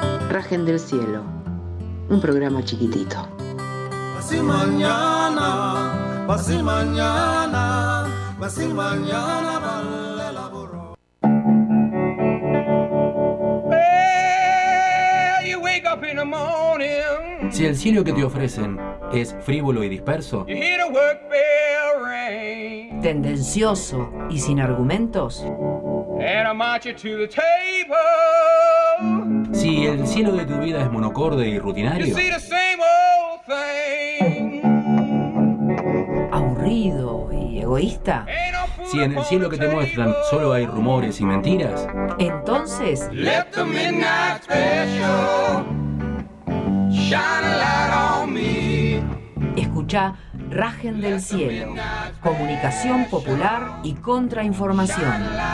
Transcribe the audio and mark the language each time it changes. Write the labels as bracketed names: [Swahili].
[Spanish] Rajen del Cielo, un programa chiquitito. Pasé mañana, vale la borró. [English] Hey, you wake up in the morning. [Spanish] Si el cielo que te ofrecen es frívolo y disperso, [English] you hear the work bell ring. [Spanish] Tendencioso y sin argumentos, [English] and I march you to the table. [Spanish] Si el cielo de tu vida es monocorde y rutinario, [English] you see the same old thing. [Spanish] Aburrido y egoísta, si en el cielo que te muestran solo hay rumores y mentiras, entonces [English] let the midnight special shine a light on me. [Spanish] Escucha Rajen del Cielo, comunicación popular y contrainformación.